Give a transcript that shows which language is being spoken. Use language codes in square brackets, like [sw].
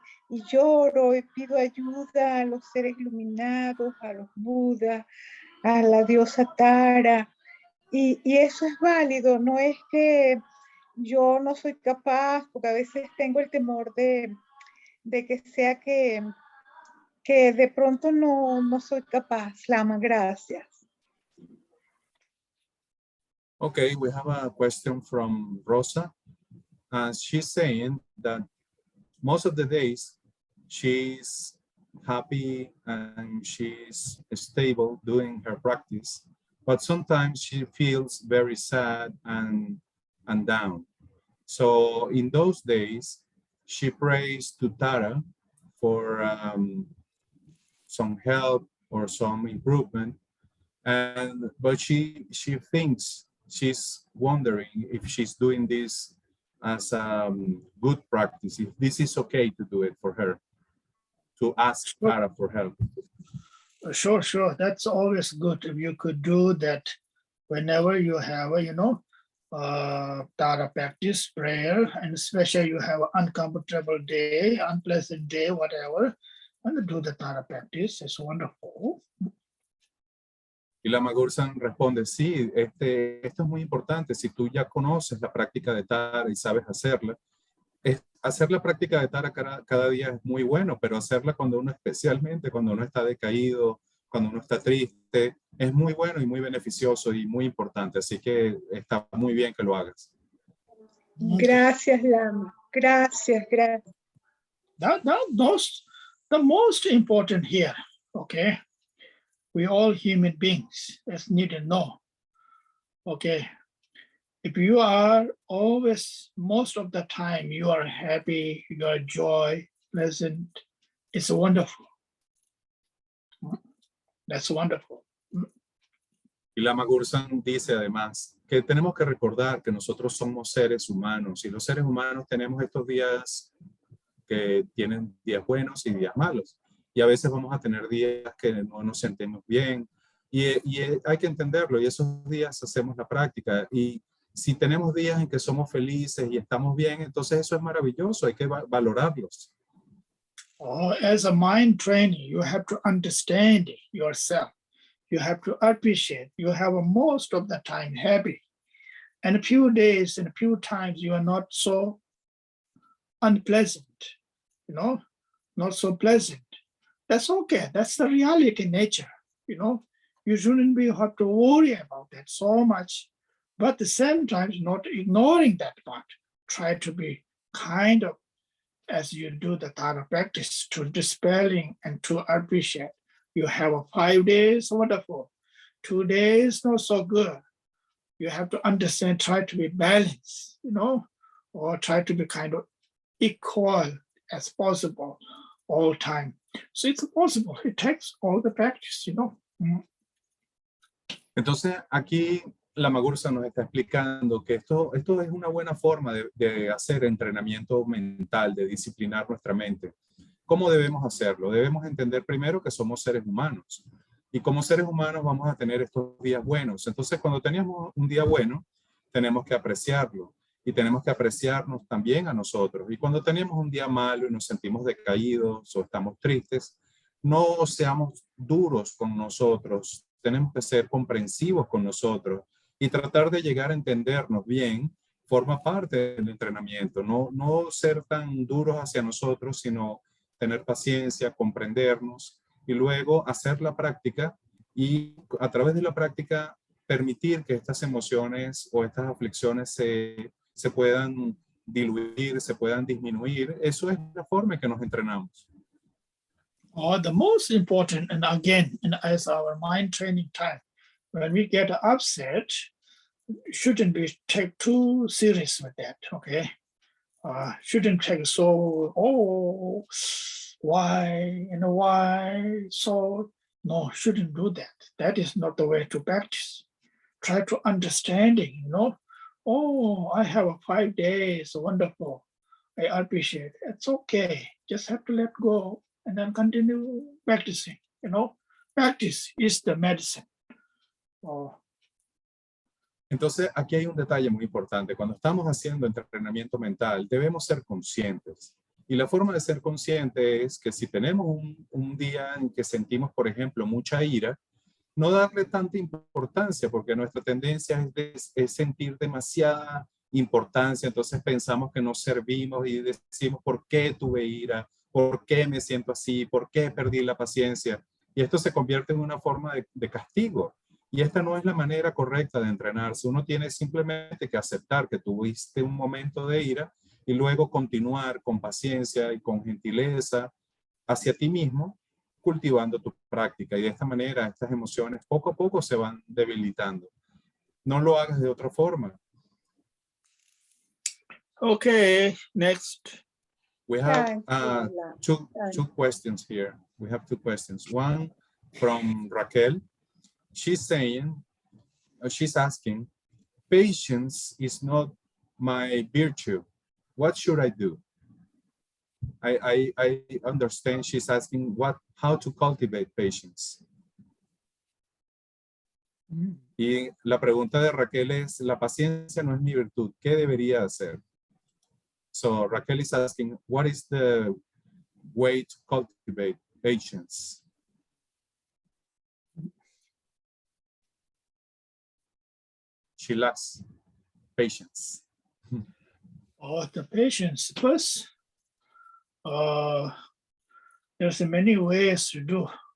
[es] y lloro y pido ayuda a los seres iluminados, a los Budas, a la diosa Tara, y eso es válido, no es que yo no soy capaz, porque a veces tengo el temor de que sea que de pronto no soy capaz. Lama, gracias. [en] Okay, we have a question from Rosa. She's saying that most of the days she's happy and she's stable doing her practice, but sometimes she feels very sad and down. So in those days, she prays to Tara for some help or some improvement, but she thinks, she's wondering if she's doing this as good practice, if this is okay to do it for her, to ask Tara for help. Sure. That's always good if you could do that whenever you have Tara practice prayer, and especially you have an uncomfortable day, unpleasant day, whatever, and do the Tara practice. It's wonderful. [es] Y Lama Gursam responde, sí, esto es muy importante. Si tú ya conoces la práctica de Tara y sabes hacerla, hacer la práctica de Tara cada día es muy bueno, pero hacerla especialmente cuando uno está decaído, cuando uno está triste, es muy bueno y muy beneficioso y muy importante. Así que está muy bien que lo hagas. Gracias, Lama. Gracias. [en] That's the most important here, okay? We all human beings, as need to know, okay? If you are always, most of the time, you are happy, you are joy, pleasant, it's wonderful. That's wonderful. [es] Y Lama Gursam dice además que tenemos que recordar que nosotros somos seres humanos y los seres humanos tenemos estos días que tienen días buenos y días malos. Y a veces vamos a tener días que no nos sentimos bien y hay que entenderlo, y esos días hacemos la práctica. Y si tenemos días en que somos felices y estamos bien, entonces eso es maravilloso, hay que valorarlos. [en] As a mind training, you have to understand yourself. You have to appreciate. You have most of the time happy. And a few days and a few times you are not so unpleasant, not so pleasant. That's okay. That's the reality in nature, You shouldn't have to worry about that so much. But at the same time, not ignoring that part. Try to be kind of, as you do the Tara practice, to dispelling and to appreciate. You have 5 days, wonderful. 2 days, not so good. You have to understand, try to be balanced, or try to be kind of equal as possible all time. So it's possible. It takes all the practice, [es] Entonces aquí Lama Gursam nos está explicando que esto es una buena forma de hacer entrenamiento mental, de disciplinar nuestra mente. ¿Cómo debemos hacerlo? Debemos entender primero que somos seres humanos. Y como seres humanos vamos a tener estos días buenos. Entonces, cuando tenemos un día bueno, tenemos que apreciarlo. Y tenemos que apreciarnos también a nosotros. Y cuando tenemos un día malo y nos sentimos decaídos o estamos tristes, no seamos duros con nosotros. Tenemos que ser comprensivos con nosotros y tratar de llegar a entendernos bien forma parte del entrenamiento. No ser tan duros hacia nosotros, sino tener paciencia, comprendernos y luego hacer la práctica y a través de la práctica permitir que estas emociones o estas aflicciones se puedan diluir, se puedan disminuir. Eso es la forma en que nos entrenamos. [en] The most important, and again, as our mind training time, when we get upset, shouldn't be take too serious with that, okay? Shouldn't take so, oh, why, why, so, no, shouldn't do that. That is not the way to practice. Try to understanding, oh, I have 5 days, wonderful. I appreciate it. It's okay. Just have to let go and then continue practicing, Practice is the medicine. [es] Entonces, aquí hay un detalle muy importante. Cuando estamos haciendo entrenamiento mental, debemos ser conscientes. Y la forma de ser consciente es que si tenemos un día en que sentimos, por ejemplo, mucha ira, no darle tanta importancia, porque nuestra tendencia es sentir demasiada importancia. Entonces pensamos que no servimos y decimos, ¿por qué tuve ira? ¿Por qué me siento así? ¿Por qué perdí la paciencia? Y esto se convierte en una forma de castigo. Y esta no es la manera correcta de entrenarse. Uno tiene simplemente que aceptar que tuviste un momento de ira y luego continuar con paciencia y con gentileza hacia ti mismo, cultivando tu práctica. Y de esta manera, estas emociones poco a poco se van debilitando. No lo hagas de otra forma. [en] Okay, next. We have two questions here. We have two questions. One from Raquel. She's asking, patience is not my virtue. What should I do? I understand she's asking how to cultivate patience. [es] Y la pregunta de Raquel es, la paciencia no es mi virtud. ¿Qué debería hacer? [en] So Raquel is asking, what is the way to cultivate patience? She lacks patience. The patience first. There's many ways to do.